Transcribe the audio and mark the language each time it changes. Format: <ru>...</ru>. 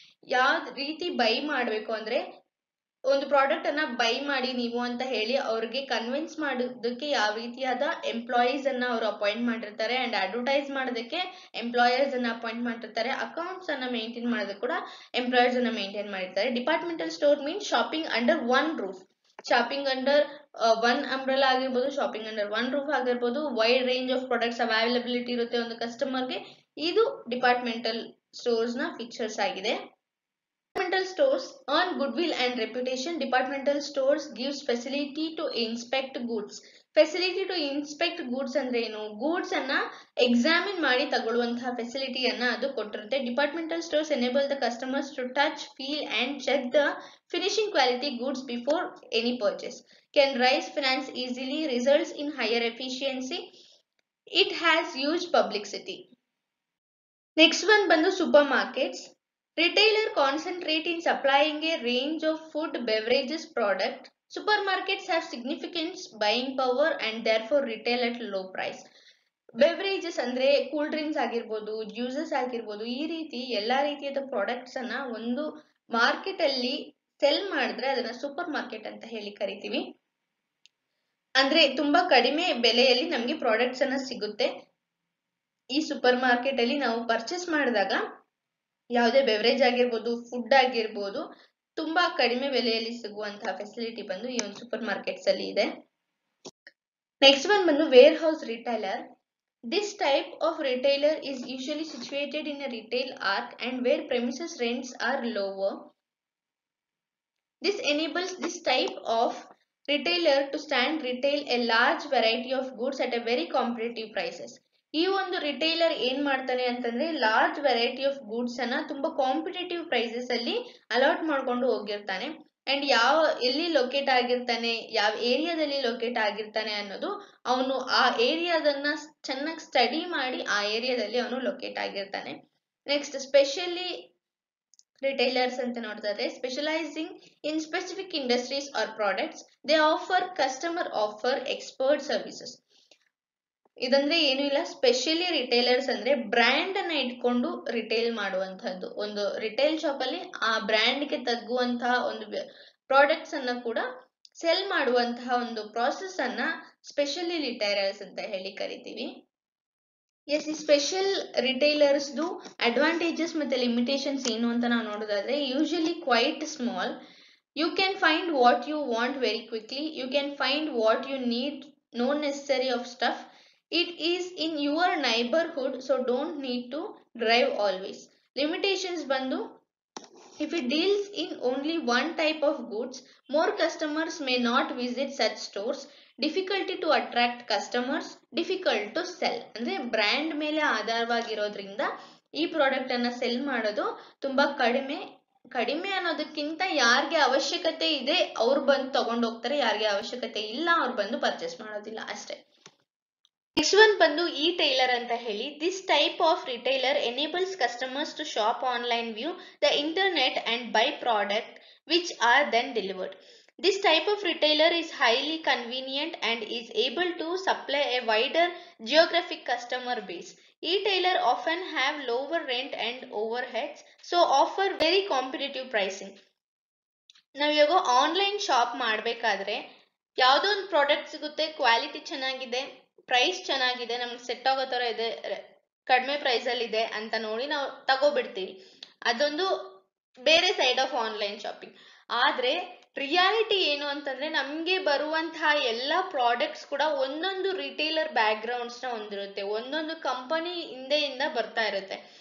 <kn>ಯಾವ ರೀತಿ ಬೈ ಮಾಡಬೇಕು ಅಂದ್ರೆ, ಒಂದು ಪ್ರಾಡಕ್ಟ್ ಅನ್ನ ಬೈ ಮಾಡಿ ನೀವು ಅಂತ ಹೇಳಿ ಅವ್ರಿಗೆ ಕನ್ವಿನ್ಸ್ ಮಾಡೋದಕ್ಕೆ ಯಾವ ರೀತಿಯಾದ ಎಂಪ್ಲಾಯೀಸ್ ಅನ್ನ ಅವರು ಅಪಾಯಿಂಟ್ ಮಾಡಿರ್ತಾರೆ, ಅಂಡ್ ಅಡ್ವರ್ಟೈಸ್ ಮಾಡೋದಕ್ಕೆ ಎಂಪ್ಲಾಯರ್ಸ್ ಅನ್ನ ಅಪಾಯಿಂಟ್ ಮಾಡಿರ್ತಾರೆ, ಅಕೌಂಟ್ಸ್ ಅನ್ನ ಮೇಂಟೈನ್ ಮಾಡೋದಕ್ಕೆ ಕೂಡ ಎಂಪ್ಲಾಯರ್ಸ್ ಅನ್ನ ಮೇಂಟೈನ್ ಮಾಡಿರ್ತಾರೆ.</kn> <en>Departmental store means shopping under one roof. Shopping under one umbrella ಆಗಿರ್ಬೋದು, shopping under one roof ಆಗಿರ್ಬೋದು, wide range of products availability ಇರುತ್ತೆ ಒಂದು ಕಸ್ಟಮರ್ಗೆ.</en> <kn>ಇದು ಡಿಪಾರ್ಟ್ಮೆಂಟಲ್ ಸ್ಟೋರ್ಸ್ ನ ಫೀಚರ್ಸ್ ಆಗಿದೆ.</kn> <en>Departmental stores earn goodwill and reputation. Departmental stores gives facility to inspect goods. Facility to inspect goods</en> <kn>ಅಂದ್ರೆ ಏನು? ಗೂಡ್ಸ್ ಅನ್ನ ಎಕ್ಸಾಮಿನ್ ಮಾಡಿ ತಗೊಳ್ಳುವಂತಹ ಫೆಸಿಲಿಟಿಯನ್ನ ಅದು ಕೊಟ್ಟಿರುತ್ತೆ.</kn> <en>Departmental stores enable the customers to touch, feel and check the finishing quality goods before any purchase. Can raise finance easily, results in higher efficiency. It has huge publicity. Next one ಬಂದು supermarkets. Retailer concentrate in supplying a range of food, beverages product. Supermarkets have significant buying power and therefore retail at low price.</en> <kn>Beverages ಅಂದ್ರೆ cool drinks ಆಗಿರ್ಬೋದು, juices ಆಗಿರ್ಬೋದು, ಈ ರೀತಿ ಎಲ್ಲಾ ರೀತಿಯಾದ products ಅನ್ನ ಒಂದು ಮಾರ್ಕೆಟ್ ಅಲ್ಲಿ ಸೆಲ್ ಮಾಡಿದ್ರೆ ಅದನ್ನ ಸೂಪರ್ ಮಾರ್ಕೆಟ್ ಅಂತ ಹೇಳಿ ಕರಿತೀವಿ. ಅಂದ್ರೆ ತುಂಬಾ ಕಡಿಮೆ ಬೆಲೆಯಲ್ಲಿ ನಮ್ಗೆ ಪ್ರಾಡಕ್ಟ್ಸ್ ಅನ್ನ ಸಿಗುತ್ತೆ. ಈ ಸೂಪರ್ ಮಾರ್ಕೆಟ್ ಅಲ್ಲಿ ನಾವು ಪರ್ಚೇಸ್ ಮಾಡಿದಾಗ ಯಾವುದೇ ಬೆವರೇಜ್ ಆಗಿರ್ಬೋದು, ಫುಡ್ ಆಗಿರ್ಬೋದು, ತುಂಬಾ ಕಡಿಮೆ ಬೆಲೆಯಲ್ಲಿ ಸಿಗುವಂತಹ ಫೆಸಿಲಿಟಿ ಬಂದು ಈ ಒಂದು ಸೂಪರ್ ಮಾರ್ಕೆಟ್ಸ್ ಅಲ್ಲಿ ಇದೆ.</kn> <en>Next one ಬಂದು warehouse retailer. This type of retailer is usually situated in a retail arc and where premises rents are lower. This enables this type of retailer to stand retail a large variety of goods at a very competitive prices.</en> <kn>ಈ ಒಂದು retailer ಏನ್ ಮಾಡ್ತಾನೆ ಅಂತಂದ್ರೆ, large variety of goods ಅನ್ನ ತುಂಬಾ competitive prices ಅಲ್ಲಿ allot ಮಾಡ್ಕೊಂಡು ಹೋಗಿರ್ತಾನೆ. And ಎಲ್ಲಿ ಲೊಕೇಟ್ ಆಗಿರ್ತಾನೆ, ಯಾವ ಏರಿಯಾದಲ್ಲಿ ಲೊಕೇಟ್ ಆಗಿರ್ತಾನೆ ಅನ್ನೋದು ಅವನು ಆ ಏರಿಯಾದನ್ನ ಚೆನ್ನಾಗಿ ಸ್ಟಡಿ ಮಾಡಿ ಆ ಏರಿಯಾದಲ್ಲಿ ಅವನು ಲೊಕೇಟ್ ಆಗಿರ್ತಾನೆ.</kn> <en>next specialty retailers</en> <kn>ಅಂತ ನೋಡ್ತಾರೆ,</kn> <en>Specialising in specific industries or products. They offer customer offer expert services.</en> <kn>ಇದಂದ್ರೆ ಏನು ಇಲ್ಲ, ಸ್ಪೆಷಲಿ ರಿಟೈಲರ್ಸ್ ಅಂದ್ರೆ ಬ್ರ್ಯಾಂಡ್ ಅನ್ನ ಇಟ್ಕೊಂಡು ರಿಟೇಲ್ ಮಾಡುವಂತಹದ್ದು. ಒಂದು ರಿಟೇಲ್ ಶಾಪ್ ಅಲ್ಲಿ ಆ ಬ್ರ್ಯಾಂಡ್ ಗೆ ತಗ್ಗುವಂತಹ ಒಂದು ಪ್ರಾಡಕ್ಟ್ಸ್ ಅನ್ನ ಕೂಡ ಸೆಲ್ ಮಾಡುವಂತಹ ಒಂದು ಪ್ರಾಸೆಸ್ ಅನ್ನ ಸ್ಪೆಷಲಿ ರಿಟೈಲರ್ಸ್ ಅಂತ ಹೇಳಿ ಕರಿತೀವಿ. ಎಸ್, ಈ ಸ್ಪೆಷಲ್ ರಿಟೈಲರ್ಸ್ ಅಡ್ವಾಂಟೇಜಸ್ ಮತ್ತೆ ಲಿಮಿಟೇಷನ್ಸ್ ಏನು ಅಂತ ನಾವು ನೋಡೋದಾದ್ರೆ,</kn> <en>Usually quite small. You can find what you want very quickly. You can find what you need, no necessary of stuff. It is in your neighborhood, so don't need to drive always. Limitations bandu, if it deals in only one type of goods, more customers may not visit such stores. Difficulty to attract customers, difficult to sell.</en> <kn>ಅಂದ್ರೆ brand ಮೇಲೆ ಆಧಾರವಾಗಿರೋದ್ರಿಂದ ಈ product ಅನ್ನ cell ಮಾಡೋದು ತುಂಬಾ ಕಡಿಮೆ ಅನ್ನೋದಕ್ಕಿಂತ ಯಾರಿಗೆ ಅವಶ್ಯಕತೆ ಇದೆ ಅವ್ರು ಬಂದು ತಗೊಂಡು ಹೋಗ್ತಾರೆ, ಯಾರಿಗೆ ಅವಶ್ಯಕತೆ ಇಲ್ಲ ಅವ್ರು ಬಂದು ಪರ್ಚೇಸ್ ಮಾಡೋದಿಲ್ಲ ಅಷ್ಟೇ.</kn> <en>Next one ಬಂದು e tailer ಅಂತ ಹೇಳಿ. This type of retailer enables customers to shop online, via the internet and buy product which are then delivered. This type of retailer is highly convenient and is able to supply a wider geographic customer base. E-tailer often have lower rent and overheads, so offer very competitive pricing.</en> <kn>ನಾವು ಇವಾಗ online shop ಮಾಡಬೇಕಾದ್ರೆ ಯಾವುದೋ ಒಂದು product ಸಿಗುತ್ತೆ, quality ಚೆನ್ನಾಗಿದೆ, price ಚೆನ್ನಾಗಿದೆ, ನಮ್ಗೆ set ಆಗೋ ಥರ ಇದೆ, ಕಡಿಮೆ ಪ್ರೈಸಲ್ಲಿ ಇದೆ ಅಂತ ನೋಡಿ ನಾವು ತಗೋಬಿಡ್ತೀವಿ. ಅದೊಂದು ಬೇರೆ</kn> <en>Side of online shopping.</en> <kn>ಆದರೆ ರಿಯಾಲಿಟಿ ಏನು ಅಂತಂದ್ರೆ ನಮಗೆ ಬರುವಂತಹ ಎಲ್ಲ ಪ್ರಾಡಕ್ಟ್ಸ್ ಕೂಡ ಒಂದೊಂದು ರಿಟೇಲರ್ ಬ್ಯಾಕ್ಗ್ರೌಂಡ್ಸ್ನ ಹೊಂದಿರುತ್ತೆ, ಒಂದೊಂದು ಕಂಪನಿ ಹಿಂದೆಯಿಂದ ಬರ್ತಾ ಇರುತ್ತೆ.</kn>